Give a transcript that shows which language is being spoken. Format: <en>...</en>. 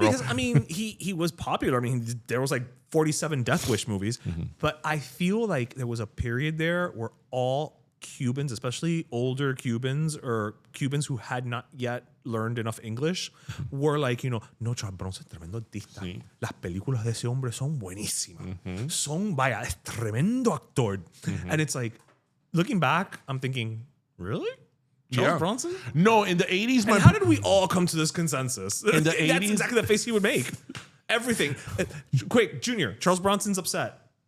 <en>because he was popular. There was like 47 Death Wish movies, but I feel like there was a period there where all Cubans, especially older Cubans or Cubans who had not yet learned enough English, were like, no, Charles Bronson</en> <es>es tremendo artista. Sí. Las películas de ese hombre son buenísimas. Son, vaya, es tremendo actor.</es> <en>And it's like, looking back, I'm thinking, really? Charles Bronson? No, in the 80s, And how did we all come to this consensus? In the That's 80s? exactly the face he would make. Everything. Quick, Junior, Charles Bronson's upset.</en>